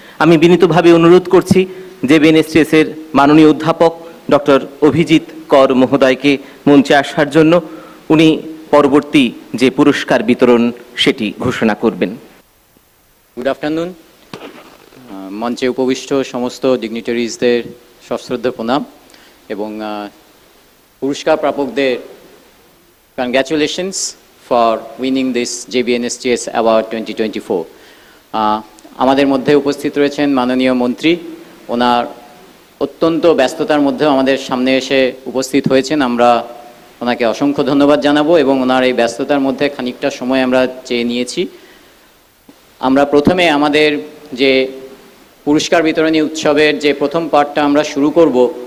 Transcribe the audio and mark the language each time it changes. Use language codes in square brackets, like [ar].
[bn] আমি বিনীতভাবে অনুরোধ করছি জেবিএনএসটিএস এর মাননীয় অধ্যাপক ডক্টর অভিজিৎ কর মহোদয়কে মঞ্চে আসার জন্য। উনি পরবর্তী যে পুরস্কার বিতরণ সেটি ঘোষণা করবেন। [en] Good afternoon. [bn] মঞ্চে উপবিষ্ট সমস্ত ডিগনিটারিজদের সশ্রদ্ধ প্রণাম এবং পুরস্কার প্রাপকদের [en] Congratulations for winning this JBNSTS Award 2024. [bn] আমাদের মধ্যে উপস্থিত রয়েছেন মাননীয় মন্ত্রী, ওনার অত্যন্ত ব্যস্ততার মধ্যেও আমাদের সামনে এসে উপস্থিত হয়েছেন। আমরা ওনাকে অসংখ্য ধন্যবাদ জানাবো এবং ওনার এই ব্যস্ততার মধ্যে খানিকটা সময় আমরা চেয়ে নিয়েছি। আমরা প্রথমে আমাদের যে পুরস্কার বিতরণী উৎসবের যে প্রথম পার্টটা আমরা শুরু করব।